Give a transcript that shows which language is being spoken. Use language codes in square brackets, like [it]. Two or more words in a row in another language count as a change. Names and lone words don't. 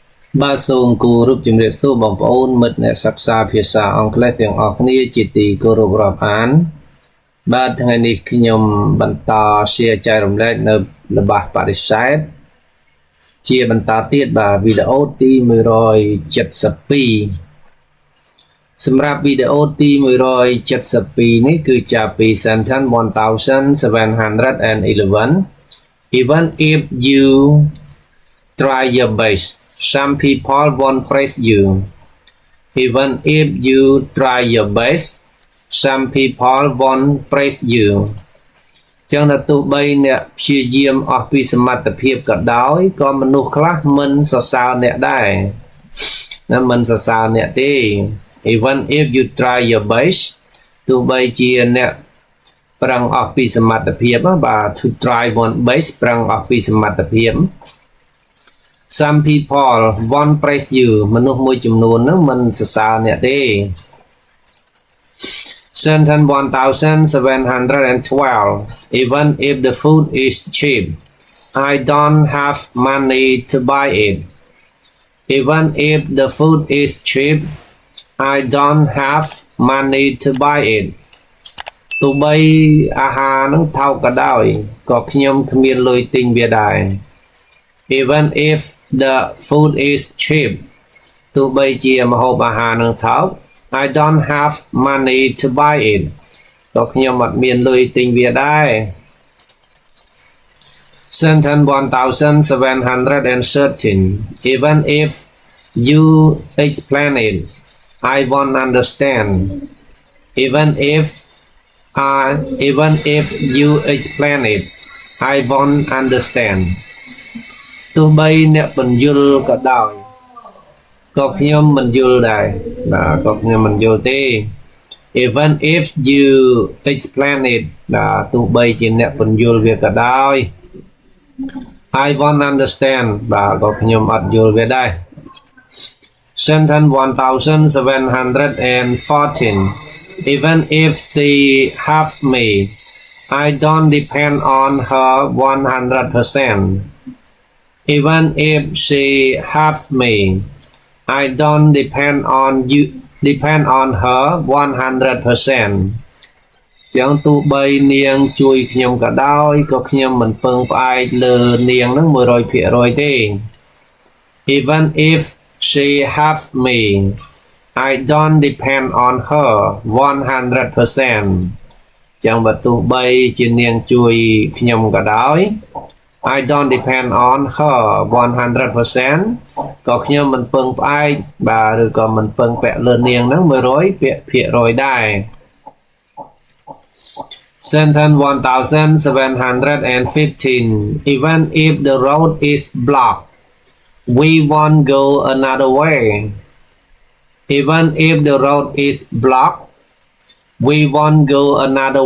[km] បាទសូមគោរពជំរាបសួរបងប្អូនមិត្តអ្នកសិក្សាភាសាអង់គ្លេសទាំងអស់គ្នាជាទីគោរពរាប់អានបាទថ្ងៃនេះខ្ញុំបន្ត share ចែករំលែកនៅល្បះបរិស័ទជាបន្តទៀតបាទវីដេអូទី172សម្រាប់វីដេអូទី172នេះគឺចាប់ពី sentence [en] 1711 even if you try your best some people won't praise you even if you try your best some people won't praise you ចឹ [km] ងដល់ទោះបីអ្នកព្យាយាមអស់ពីសមត្ថភាពក៏ដោយក៏មនុស្សខ្លះមិនសរសើរអ្នកដែរណាមិនសរសើរអ្នកទេ [en] even if you try your best [km] ទោះបីជាអ្នកប្រឹងអស់ពីសមត្ថភាពបាទ [en] to try one best [km] ប្រឹងអស់ពីសមត្ថភាព [en] some people won't praise you [km] មនុស្សមួយចំនួនហ្នឹងមិនសរសើរអ្នកទេ [en] Sentence 1712 even if the food is cheap I don't have money to buy it even if the food is cheap I don't have money to buy it [km] ទោះបីអាហារហ្នឹងថោកក៏ដោយក៏ខ្ញុំគ្មានលុយទិញវាដែរ [en] even if the food is cheap [km] ទោះបីជាម្ហូបអាហារនឹងថោក [en] I don't have money to buy it [km] ក៏ខ្ញុំអត់មានលុយទិញវាដែរ [en] Sentence 1713 even if you explain it I won't understand even if you explain it I won't understand [km] ទោះបីអ្នកបញ្យល់ក៏ដោយក៏ខ្ញុំមិនយល់ដែរបាទក៏ខ្ញុំមិនយល់ទេ [en] even if you explain it [km] បាទទោះបីជាអ្នកបញ្យល់វាក៏ដោយ [en] I won't understand [km] បាទក៏ខ្ញុំអត់យល់វាដែរ Sentence [en] 1714 even if she helps me I don't depend on her 100% even if she helps me I don't depend on her 100% [km] ចឹងទោះបីនាងជួយខ្ញុំក៏ដោយក៏ខ្ញុំមិនពឹងផ្អែកលើនាងនឹង 100% ទេ [en] even if she helps me I don't depend on her 100% [km] ចឹងបើទោះបីជានាងជួយខ្ញុំក៏ដោយ [en] I don't depend on her [km] 100%ក៏ខ្ញុំមិនពឹងផ្អែកបាទឬក៏មិនពឹងពាក់លើនាងហ្នឹង 100% ដែរ [en] Sentence 1715 even if the road is blocked we won't go another way even if the road is blocked we won't go another